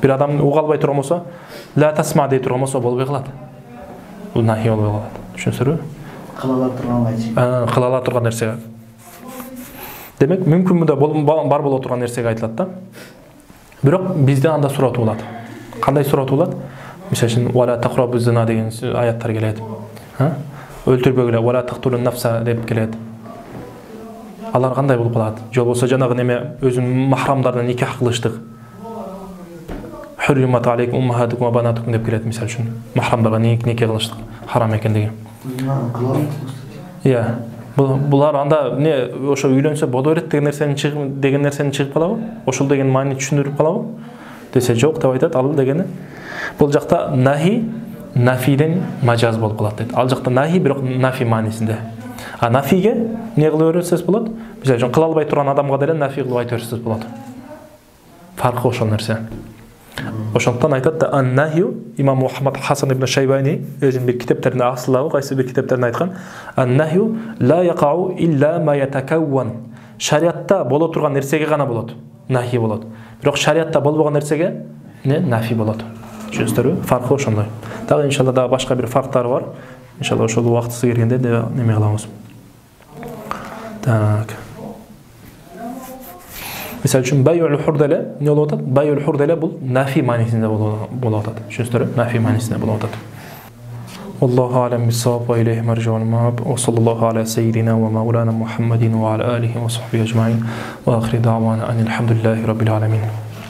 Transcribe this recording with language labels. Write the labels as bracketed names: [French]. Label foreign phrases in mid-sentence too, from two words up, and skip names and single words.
[Kyrgyz] Бир адам уга албай турган болсо, [Arabic] لا تسمع [Kyrgyz] дей турган болсо болбой калат. Бул нахи болбой калат. Түшүнүңүздөрбү? Кылала турган кылала турган нерсе. Демек мүмкүн бар боло турган нерсеге айтылат да. Бирок бизде анда суратуу болот. Кандай суратуу болот? Мисалы үчүн [Arabic] ولا تقربوا الزنا [Kyrgyz] деген аяттар келет. Өлтүрбөгүлө [Arabic] ولا تقتلوا النفس [Kyrgyz] деп келет. Алар кандай болуп калат? Же болбосо жанагы неме өзүнүн махрамдарына никах кылыштык. [Arabic] حرمت عليكم أمهاتكم وبناتكم [Kyrgyz] деп келет мисалы үчүн. Махрамдарга нике кылыштык харам экендиги. Иә. Булар анда не ошо үйлөнсө боло берет деген нерсени чыгып калабы? Ошол деген маани түшүндүрүп калабы? Десе жок деп айтат. Ал дегени бул жакта нахи нафиден мажаз болуп калат дейт. Ал жакта нахи бирок нафи маанисинде. А нафиге не кылып берсеңиз болот? Мисалы үчүн кыла албай турган адамга деле нафи кылып айтып берсеңиз болот. Фаркы ошол нерсе. Ошондуктан айтат да ан-нахю имам Мухаммад Хасан ибн Шайбани өзүнүн бир китептеринде асылабы, кайсы бир китептеринде айткан [Arabic] النهي لا يقع إلا ما يتكون. [Kyrgyz] Шариатта боло турган нерсеге гана болот. Нахи болот. Бирок шариатта болбогон нерсеге не нафи болот. Түшүнүңүздөрбү? Фаркы ошондой. Дагы иншалла дагы башка бир фактары бар. Иншалла ошол убактысы келгенде неме кылабыз. Так. Мисалы үчүн байул хурделе эмне болуп атат? Байул хурделе бул нафи маанисинде болуп атат. Түшүнүңүздөрбү? Нафи маанисинде болуп атат. [Arabic] والله أعلم بالصواب وإليه المرجع والمآب. وصلى الله على سيدنا ومولانا محمد وعلى آله وصحبه أجمعين. وآخر دعوانا أن الحمد لله رب العالمين.